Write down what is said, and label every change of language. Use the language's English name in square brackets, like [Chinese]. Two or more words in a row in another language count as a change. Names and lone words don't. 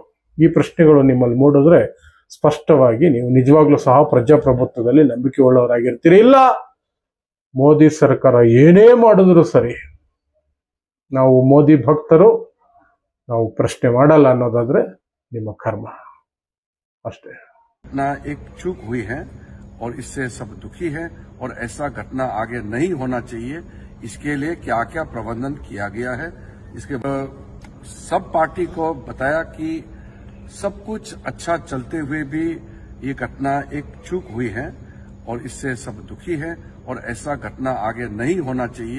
[Kannada] ಈ ಪ್ರಶ್ನೆಗಳು ನಿಮ್ಮಲ್ಲಿ ಮೂಡಿದ್ರೆ ಸ್ಪಷ್ಟವಾಗಿ ನೀವು ನಿಜವಾಗ್ಲೂ ಸಹ ಪ್ರಜಾಪ್ರಭುತ್ವದಲ್ಲಿ ನಂಬಿಕೆ ಉಳ್ಳವರಾಗಿರ್ತೀರಿ. ಇಲ್ಲ, ಮೋದಿ ಸರ್ಕಾರ ಏನೇ ಮಾಡಿದ್ರು ಸರಿ, ನಾವು ಮೋದಿ ಭಕ್ತರು, ನಾವು ಪ್ರಶ್ನೆ ಮಾಡಲ್ಲ ಅನ್ನೋದಾದ್ರೆ ನಿಮ್ಮ ಕರ್ಮ ಅಷ್ಟೇ. [Hindi] एक चूक हुई है और इससे सब दुखी है और ऐसा घटना आगे नहीं होना चाहिए। इसके लिए क्या क्या प्रबंधन किया गया है, इसके सब पार्टी को बताया कि सब कुछ अच्छा चलते हुए भी ये घटना एक चूक हुई है और इससे सब दुखी है और ऐसा घटना आगे नहीं होना चाहिए।